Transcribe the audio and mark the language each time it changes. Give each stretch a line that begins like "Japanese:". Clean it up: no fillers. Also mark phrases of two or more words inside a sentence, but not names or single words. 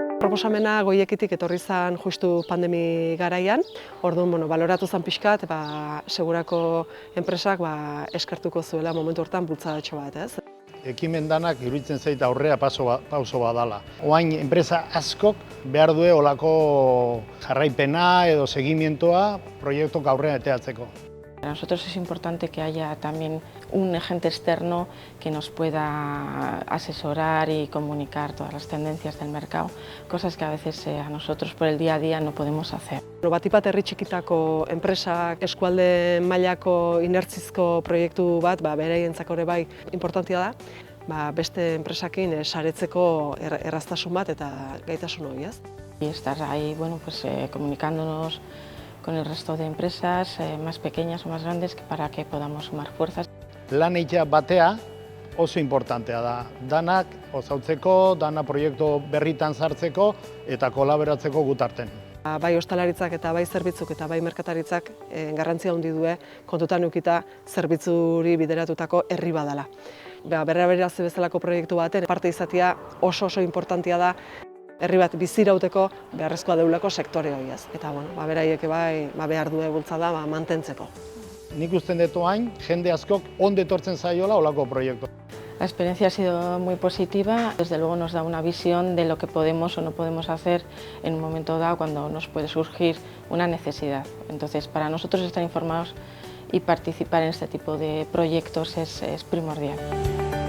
Basque: proposamena goiekitik etorri zen justu pandemi garaian, orduan baloratu zen pixkat, segurako enpresak eskertuko zuela momentu hortan bultzadatxo bat, ez? Ekimen danak iruditzen zait aurrera pauso badala. Oain enpresa askok behar due olako jarraipena edo segimientoa proiektok aurrera eteatzeko.
Spanish: Para nosotros es importante que haya también un agente externo que nos pueda asesorar y comunicar todas las tendencias del mercado, cosas que a veces a nosotros por el día a día no podemos hacer.
Basque: Batipat herri txikitako enpresak eskualde mailako inertzizko proiektu bat beraientzako ere bai importantea da, beste enpresakin saretzeko erraztasun bat eta gaitasun hori, ez?
Spanish: Y estar ahí, comunicándonos con el resto de empresas más pequeñas o más grandes para que podamos sumar fuerzas.
Basque: Lan egitea batea oso importantea da. Danak osautzeko, dana proiektu berritan sartzeko eta kolaboratzeko gutarten. Bai ostalaritzak eta bai zerbitzuk eta bai merkataritzak garrantzia handi due kontutan edukita zerbitzuri bideratutako herri badala. Berreraberatze bezalako proiektu baten parte izatea oso importantea da herri bat bizirauteko beharrezkoa deulako sektore hori ez. Eta beraiek behar due bultzada mantentzeko. Nik usten dut hain, jende askok ondo etortzen zaiola olako proiektu.
Spanish: La experiencia ha sido muy positiva, desde luego nos da una visión de lo que podemos o no podemos hacer en un momento dado cuando nos puede surgir una necesidad. Entonces, para nosotros estar informados y participar en este tipo de proyectos es primordial.